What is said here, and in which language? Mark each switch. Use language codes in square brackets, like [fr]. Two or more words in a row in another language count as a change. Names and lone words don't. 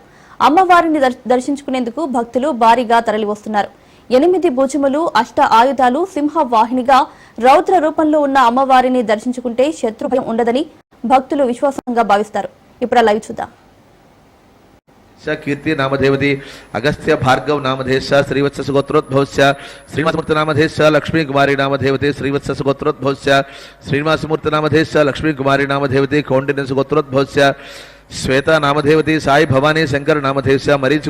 [te] అమ్మవారిని దర్శించుకునేందుకు భక్తులు భారీగా తరలివస్తున్నారు. 8 భుజములు, 8 ఆయుధాలు, సింహ వాహినిగా రౌద్ర రూపంలో ఉన్న అమ్మవారిని దర్శించుకుంటే శత్రు భయం ఉండదని భక్తులు విశ్వాసంగా భావిస్తారు. ఇప్పుడు లైవ్ చూద్దాం. [sa] कीर्ति नामधेवती अगस्त्य भार्गव नामधेश श्रीवत्स गोत्रोद्भवस्य श्रीनिवासमूर्ति नामधेश लक्ष्मी कुमारी नामधेवती श्रीवत्स गोत्रोद्भवस्य श्रीनिवासमूर्ति नामधेश लक्ष्मी कुमारी नामधेवती कौंडिन्य गोत्रोद्भवस्य श्वेता नामधेवती साई भवानी शंकर नामधेश मरीच